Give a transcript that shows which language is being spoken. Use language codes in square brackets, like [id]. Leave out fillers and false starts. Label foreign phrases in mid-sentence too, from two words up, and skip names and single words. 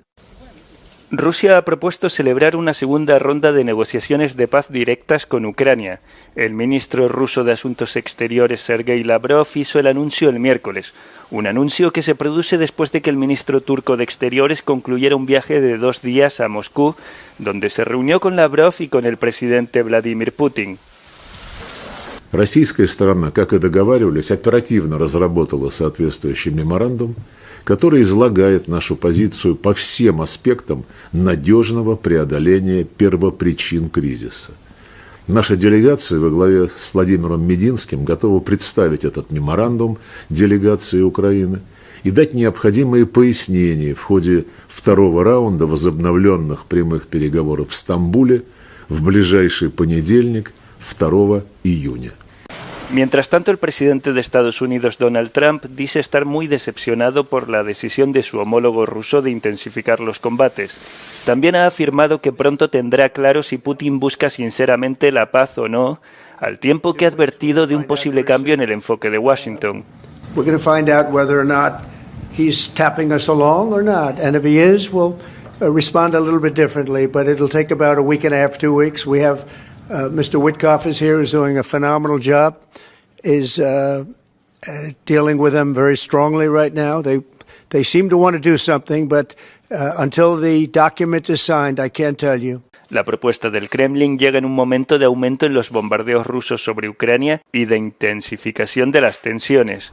[es] Rusia ha propuesto celebrar una segunda ronda de negociaciones de paz directas con Ucrania. El ministro ruso de Asuntos Exteriores, Sergei Lavrov, hizo el anuncio el miércoles. Un anuncio que se produce después de que el ministro turco de Exteriores concluyera un viaje de 2 días a Moscú, donde se reunió con Lavrov y con el presidente Vladimir Putin. [ru] Российская сторона, как и договаривались, оперативно разработала соответствующий меморандум, который излагает нашу позицию по всем аспектам надежного преодоления первопричин кризиса. Наша делегация во главе с Владимиром Мединским готова представить этот меморандум делегации Украины и дать необходимые пояснения в ходе второго раунда возобновленных прямых переговоров в Стамбуле в ближайший понедельник, 2 июня. [es] Mientras tanto, el presidente de Estados Unidos, Donald Trump, dice estar muy decepcionado por la decisión de su homólogo ruso de intensificar los combates. También ha afirmado que pronto tendrá claro si Putin busca sinceramente la paz o no, al tiempo que ha advertido de un posible cambio en el enfoque de Washington. [en] We're going to find out whether or not he's tapping us along or not, and if he is, we'll respond a little bit differently, but it'll take about a week and a half, 2 weeks. We have Mr. Witkoff is here, is doing a phenomenal job, is dealing with them very strongly right now. They seem to want to do something, but until the document is signed, I can't tell you. [es] La propuesta del Kremlin llega en un momento de aumento en los bombardeos rusos sobre Ucrania y de intensificación de las tensiones.